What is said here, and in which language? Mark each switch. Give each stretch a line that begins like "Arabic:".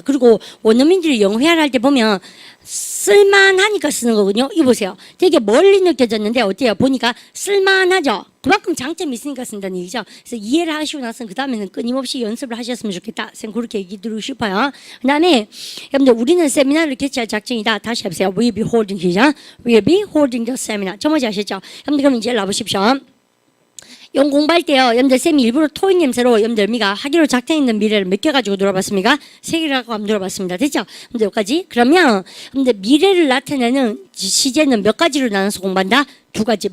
Korean: 그리고 원어민들이 영어 회화를 할 때 보면 쓸만하니까 쓰는 거거든요. 이거 보세요. 되게 멀리 느껴졌는데 어때요? 보니까 쓸만하죠? 그만큼 장점이 있으니까 쓴다는 얘기죠. 그래서 이해를 하시고 나서는 그 다음에는 끊임없이 연습을 하셨으면 좋겠다. 쌤 그렇게 얘기 드리고 싶어요. 그 다음에 여러분들 우리는 세미나를 개최할 작정이다. 다시 해보세요.
English: We'll be holding
Korean: 시작.
English: We'll be holding the seminar.
Korean: 저 뭔지 아셨죠? 여러분들 그럼 이제 나보십시오. 영 공부할 때요. 여러분들 쌤이 일부러 토익 냄새로 여러분들 미가 하기로 작정있는 미래를 몇 개 가지고 놀아봤습니까? 3개라고 한번 놀아봤습니다. 됐죠? 근데 여기까지. 그러면 여러분들 미래를 나타내는 시제는 몇 가지로 나눠서 공부한다? 2가지.